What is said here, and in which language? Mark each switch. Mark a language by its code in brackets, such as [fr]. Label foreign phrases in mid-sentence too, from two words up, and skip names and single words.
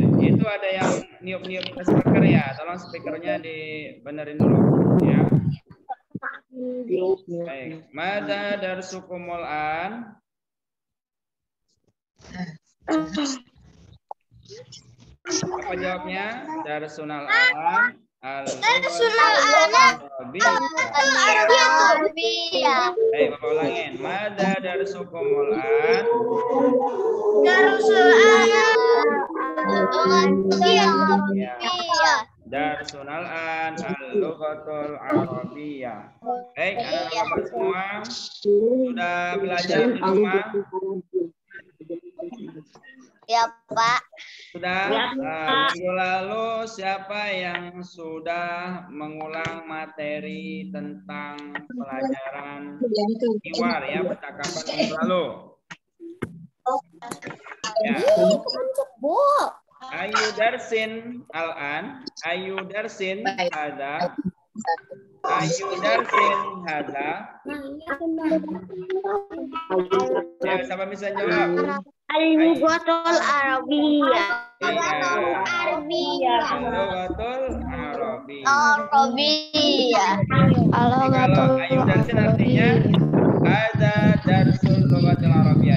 [id] Itu ada yang niup-niup ke speaker ya. Tolong speakernya dibenerin dulu ya. Baik. [ar] ما درسكم الآن? [id] Apa jawabnya? [ar] درسنا الآن. درسنا الآن. Arabiyah. [id] Baik, Bapak ulangin. [ar] ما درسكم الآن? درس الآن. درسنا الآن اللغة العربية. [id] Baik, anak-anak Bapak semua sudah belajar di rumah? Ya, Pak. Sudah. Minggu lalu siapa yang sudah mengulang materi tentang pelajaran hiwar ya, percakapan minggu lalu? Ya. Bu. [ar] أي درس الآن، أي درس هذا، أي درس هذا. [id] Ya, siapa bisa jawab? [ar] اللغة العربية. اللغة العربية. [id] Kalau [ar] أي درس [id] artinya [ar] هذا درس اللغة العربية.